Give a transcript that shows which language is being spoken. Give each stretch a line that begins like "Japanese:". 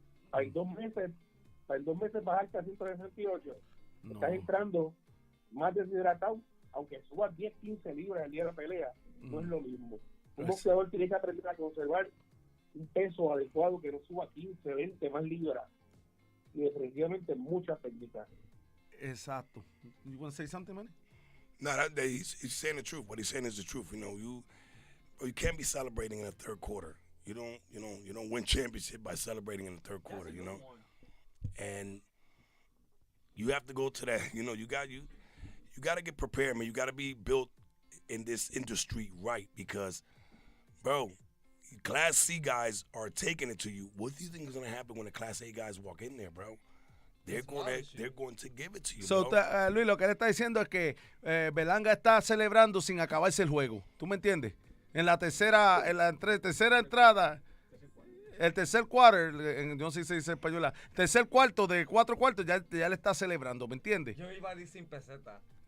Spanish: Para el 2 meses bajarte a 168, estás entrando más deshidratado, aunque subas 10, 15 libras al día de la pelea, no es lo mismo. Un boxeador tiene que aprender a conservar un peso adecuado que no suba 15, 20 más libras, y definitivamente mucha técnica. Exacto.
English: You want to say something, man? No, he's saying the truth. What he's saying is the truth. You know, you can't be celebrating in the third quarter. You don't win championship by celebrating in the third quarter. You know, and you have to go to that. You know, you got to get prepared, man. You got to be built in this industry right, because, bro, Class C guys are taking it to you. What do you think is going to happen when the Class A guys walk in there, bro? They're going to give it to you, So, bro.
Spanish: Luis, lo que él está diciendo es que Berlanga está celebrando sin acabarse el juego. ¿Tú me entiendes? En la tercera entrada, el tercer quarter, no sé si se dice en español, tercer cuarto de 4 cuartos, ya le está celebrando, ¿me entiendes? Yo iba a decir sin peseta.